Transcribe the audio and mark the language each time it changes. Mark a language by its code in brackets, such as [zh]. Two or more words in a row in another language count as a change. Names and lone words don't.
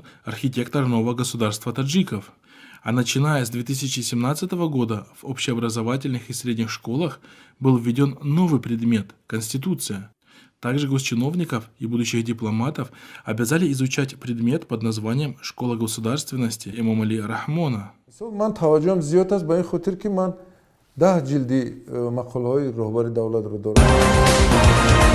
[ru] Архитектор нового государства таджиков». А начиная с 2017 года в общеобразовательных и средних школах был введен новый предмет – Конституция. Также госчиновников и будущих дипломатов обязали изучать предмет под названием «Школа государственности Эмомали Рахмона». [tg] من توجهم زیاد است به این خاطر که من 10 جلدی مقاله های رهبر دولت رو دارم.